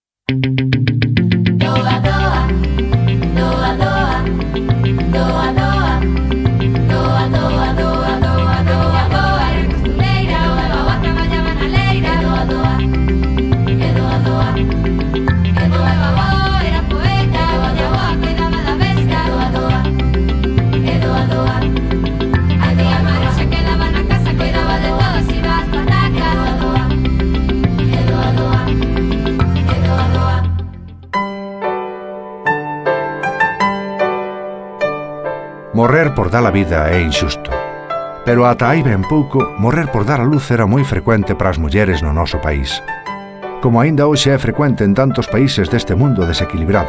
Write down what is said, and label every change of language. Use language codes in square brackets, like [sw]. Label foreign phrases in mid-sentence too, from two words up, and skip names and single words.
[gl] Doa, doa, doa, doa, doa, doa, doa, doa, doa, doa, doa, doa, era costureira, doa, traballaba na leira, doa, doa, e doa, doa, e doa, doa, era poeta, doa, doa, cuidaba da besta, doa, doa, e doa, doa, a tía Mari se quedaba na casa, cuidaba de todos, iba ás patacas, doa, doa, e doa, doa, e doa, doa. Morrer por dar a vida é injusto. Pero ata hai ben pouco, morrer por dar a luz era moi frecuente para as mulleres no noso país. Como aínda hoxe é frecuente en tantos países deste mundo desequilibrado.